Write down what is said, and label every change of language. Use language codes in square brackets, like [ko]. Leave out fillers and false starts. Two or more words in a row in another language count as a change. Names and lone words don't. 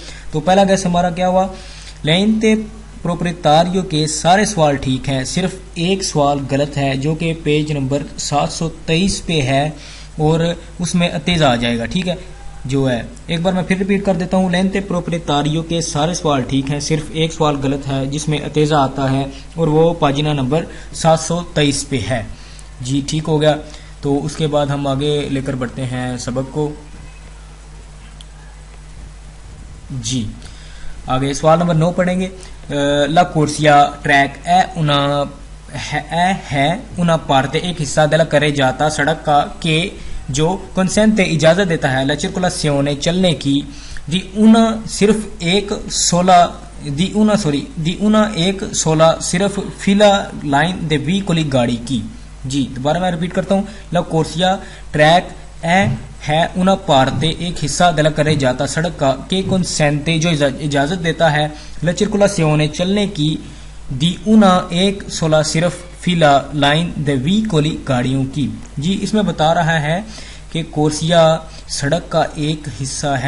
[ur] تو پہلا گیس ہمارا کیا ہوا، [it] l'ente proprietario [ur] کے سارے سوال ٹھیک ہیں، صرف ایک سوال غلط ہے جو کہ پیج نمبر 723 پہ ہے اور اس میں اتیزا آ جائے گا، ٹھیک ہے، جو ہے ایک بار میں پھر ریپیٹ کر دیتا ہوں، [it] l'ente proprietario [ur] کے سارے سوال ٹھیک ہیں، صرف ایک سوال غلط ہے جس میں اتیزا آتا ہے اور وہ پاجینہ نمبر 723 پہ ہے، جی ٹھیک ہو گیا، تو اس کے بعد ہم آگے لے کر بڑھتے ہیں سبق کو، جی آگے سوال نمبر 9 پڑھیں گے، [it] la corsia [ur] ٹریک ہے [it] una parte [ur] ایک حصہ [it] della carreggiata [ur] سڑک کا کہ جو کنسینتے اجازت دیتا ہے [it] la circolazione [ur] چلنے کی دی una ایک سولہ صرف فیلا لائن [it] dei veicoli [ur] گاڑی کی، جی دوبارہ میں ریپیٹ کرتا ہوں، [it] la corsia [ur] ٹریک ہے [it] una parte [ur] ایک حصہ [it] della carreggiata [ur] سڑک کا کہ کنسینتے جو اجازت دیتا ہے [it] la circolazione [ur] چلنے کی دی una ایک سولہ صرف فیلا لائن [it] dei veicoli [ur] گاڑیوں کی، جی اس میں بتا رہا ہے کہ کورسیا سڑک کا ایک حصہ ہے